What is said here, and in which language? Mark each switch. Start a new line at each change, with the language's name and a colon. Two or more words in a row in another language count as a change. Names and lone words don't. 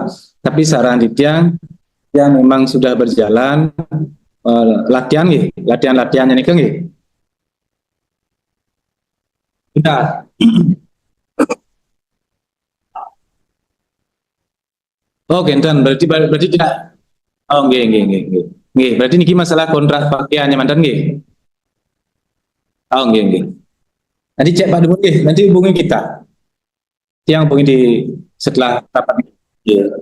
Indonesian: Tapi saran Ditya yang memang sudah berjalan latihan-latihannya nih kan kita. Oh, genten, berarti tidak. Oh, nggih. Berarti niki masalah kontrak pakaiannya mantan nggih. Oh, nggih. Nanti cek Pak Dubun nggih, nanti hubungi kita. Yang hubungi di setelah rapat. Nggih.